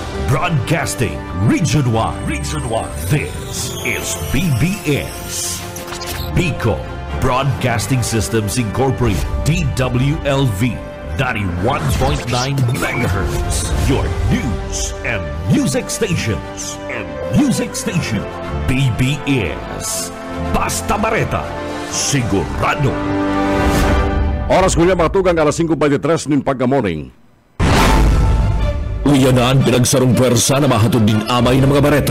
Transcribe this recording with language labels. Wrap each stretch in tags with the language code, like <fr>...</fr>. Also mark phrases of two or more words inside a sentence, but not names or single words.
<en>Broadcasting Region 1. Region 1. This is BBS. Bicol Broadcasting Systems Incorporated. DWLV. 91.9 MHz. Your news and music stations.</en> <bik>BBS. Basta Bareta. Sigurado. Oras ko niya mga tugang alas 5:23 ng pagka-morning. Uyanan pinagsarong pwersa na mahatod din amay ng mga bareta.</bik>